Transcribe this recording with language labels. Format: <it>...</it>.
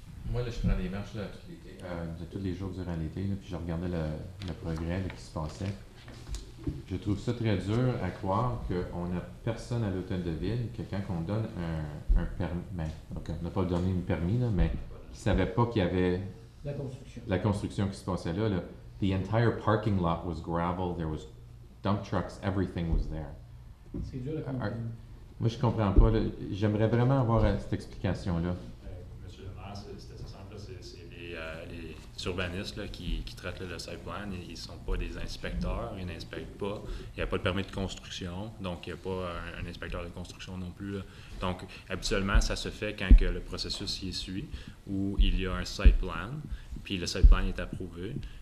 <fr>Moi, là, je prends des marches là, de tous les jours durant l'été, puis je regardais le progrès là, qui se passait. Je trouve ça très dur à croire qu'on n'a personne à l'hôtel de ville, que quand on donne un permis, on n'a pas donné un permis, là, mais qui ne savait pas qu'il y avait la construction qui se passait là.</fr> <en>The entire parking lot was gravel, there was dump trucks, everything was there.</en> <fr>C'est dur à comprendre. Moi, je comprends pas. J'aimerais vraiment avoir cette explication-là. Monsieur le maire, c'est assez simple. C'est les urbanistes là, qui traitent le site plan. Ils ne sont pas des inspecteurs. Ils n'inspectent pas. Il n'y a pas de permis de construction. Donc, il n'y a pas un inspecteur de construction non plus. Là. Donc, habituellement, ça se fait quand que le processus y suit, où il y a un site plan, puis le site plan est approuvé.</fr>